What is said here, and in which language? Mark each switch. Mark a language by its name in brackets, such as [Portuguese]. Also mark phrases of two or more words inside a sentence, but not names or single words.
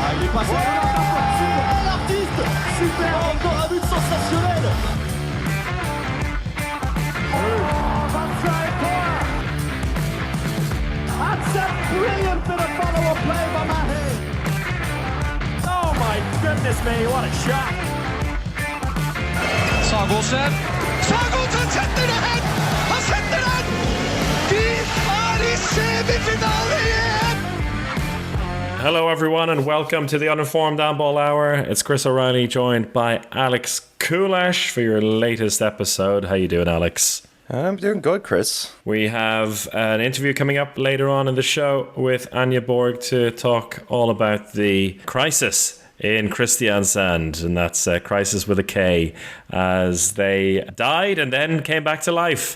[French] passe l'artiste. Super, encore un but sensationnel. [English] That's a brilliant bit of follow-up play by Mahe. Oh my goodness me, what a shot. [Norwegian] Sagosen setter det hen! Han setter den! De i semifinale igjen! [English] Hello everyone and welcome to the Uninformed Handball Hour. It's Chris O'Reilly joined by Alex Kulash for your latest episode. How you doing, Alex? I'm doing good, Chris. We have an interview coming up later on in the show with Anja Borg to talk all about the Krisis in Kristiansand, and that's Crisis with a K, as they died and then came back to life.